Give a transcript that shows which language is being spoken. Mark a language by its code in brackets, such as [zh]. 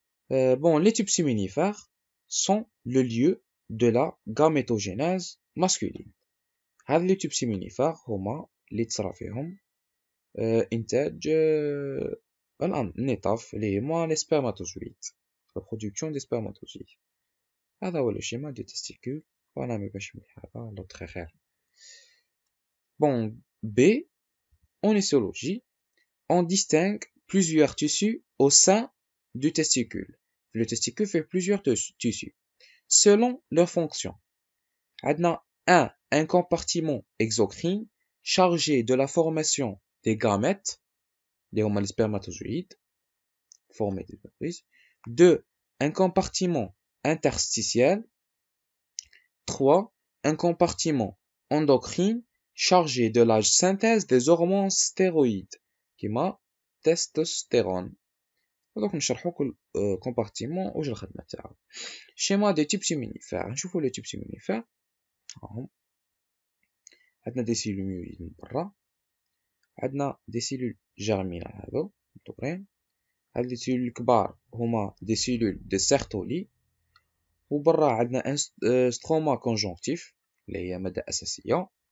[fr] Bon, les tubes séminifères sont le lieu de la gamétogénèse masculine. [ar] هاد les tubes séminifères هما اللي تصرى فيهم إنتاج النطف اللي هما les spermatozoïdes, [fr] la production des spermatozoïdes. [ar] هذا هو [fr] le schéma des testicules. [ar] وأنا مباش مليح هذا l'autre خير. [fr] Bon, B, en histologie, on distingue plusieurs tissus au sein du testicule. Le testicule fait plusieurs tissus selon leur fonction. On a un compartiment exocrine chargé de la formation des gamètes, les spermatozoïdes, formés des spermatozoïdes. 2. Un compartiment interstitiel. 3. Un compartiment endocrine chargé de la synthèse des hormones stéroïdes, [ar] كيما [fr] testostérone. Donc [ar] نشرحوا كل compartiment واش الخدمة تاعو. [fr] Schéma des tubes séminifères. [ar] نشوفوا [fr] les tubes séminifères. [ar] عندنا [fr] des cellules myoïdes [ar] من برا. عندنا [fr] des cellules germinales [ar] هذو مدورين. هاد [fr] les cellules الكبار هما des cellules de Sertoli. [ar] وبرا عندنا [fr] stroma conjonctif [ar] اللي هي مادة أساسية.